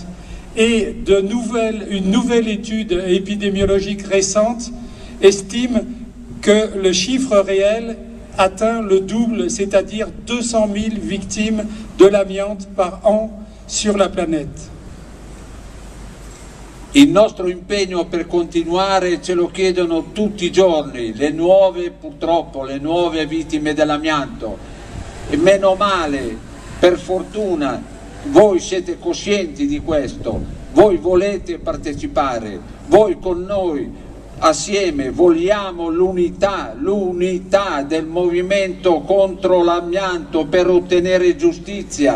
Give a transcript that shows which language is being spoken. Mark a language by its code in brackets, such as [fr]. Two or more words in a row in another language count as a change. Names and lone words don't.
[fr] Et une nouvelle étude épidémiologique récente estime que le chiffre réel atteint le double, c'est-à-dire 200 000 victimes de l'amiante par an sur la planète. [it] Il nostro impegno per continuare ce lo chiedono tutti i giorni, purtroppo le nuove vittime dell'amianto. E meno male, per fortuna, voi siete coscienti di questo, voi volete partecipare, voi con noi assieme vogliamo l'unità del movimento contro l'amianto per ottenere giustizia.